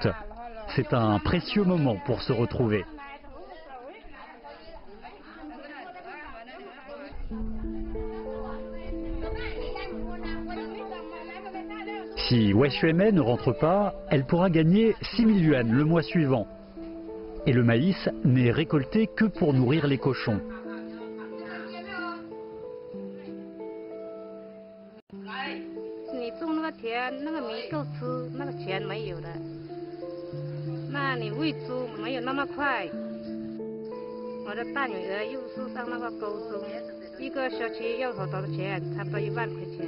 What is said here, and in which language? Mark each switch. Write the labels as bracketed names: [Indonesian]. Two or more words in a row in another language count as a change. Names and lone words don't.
[French] C'est un précieux moment pour se retrouver. Si Wei Xuemei ne rentre pas, elle pourra gagner 6 000 yuan le mois suivant. Et le maïs n'est récolté que pour nourrir les cochons. [Chinese] 你种那个田，那个米够吃，那个钱没有了。那你喂猪没有那么快。我的大女儿又是上那个高中，一个学期要好多的钱，差不多1万块钱。